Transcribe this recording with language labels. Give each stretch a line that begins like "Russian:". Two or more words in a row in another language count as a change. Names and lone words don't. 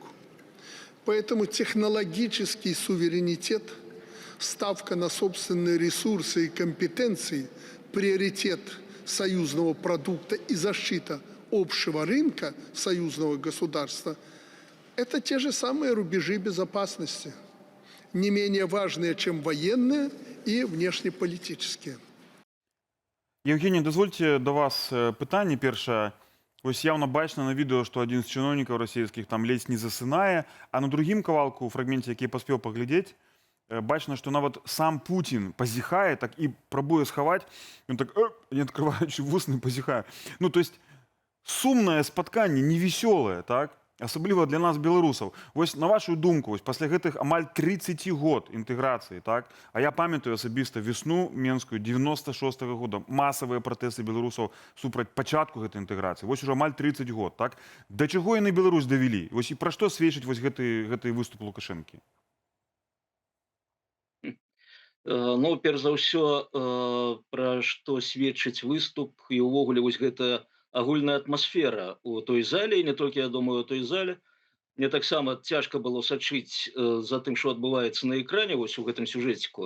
Russian: Поэтому технологический суверенитет, ставка на собственные ресурсы и компетенции, приоритет союзного продукта и защита общего рынка союзного государства – это те же самые рубежи безопасности, не менее важные, чем военные и внешнеполітичні.
Ukrainian: Євгеній, дозвольте до вас питання перше. Ось явно бачно на відео, що один з чиновників російських там ледь не засинає, а на другім кавалку, у фрагменті, який поспів поглядіти, бачно, що навіть сам Путін позіхає, так і пробує сховати, він так, не відкриваючи вуст, не позіхає. Ну, то есть, сумне споткання, невеселе, так? Особливо для нас, білорусів. Ось на вашу думку, ось після
Belarusian: гэтых амаль 30 год
Ukrainian: інтеграції, так? А я пам'ятаю особисто весну Менську 96-го года, масові протести білорусів супроть початку гэтай інтеграції. Ось уже амаль 30 год, так? До чого яны Беларусь довели? Ось і про що свідчить ось
Belarusian: гэты выступ
Ukrainian: Лукашенки?
Belarusian: Ну, перш за ўсё, пра што сведчыць выступ і ўвогуле вось гэта агульная атмасфера у той зале, і не толькі, я думаю, у той зале. Мне таксама цяжка было сачыць за тым, што адбываецца на экране вось у гэтым сюжэціку.